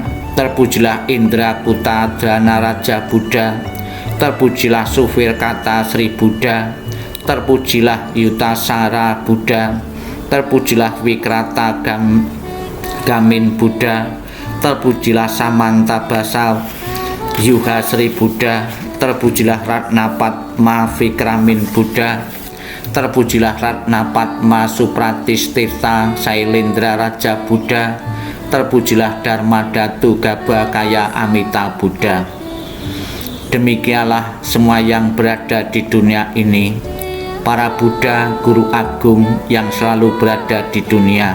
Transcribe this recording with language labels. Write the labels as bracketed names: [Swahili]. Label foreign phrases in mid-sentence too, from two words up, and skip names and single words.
[Indonesian] Terpujilah Indra Kutadana Raja Buddha. Terpujilah Sufirkata Sri Buddha. Terpujilah Yutasara Buddha. Terpujilah Wikrata Gamin Buddha. Terpujilah Samantabasa Yuha Sri Buddha. Terpujilah Ratna Padma Vikramin Buddha. Terpujilah Ratna Padma Supratistirta Sailendra Raja Buddha. Terpujilah Dharma Datu Gaba Kaya Amita Buddha. Demikianlah semua yang berada di dunia ini, para Buddha Guru Agung yang selalu berada di dunia.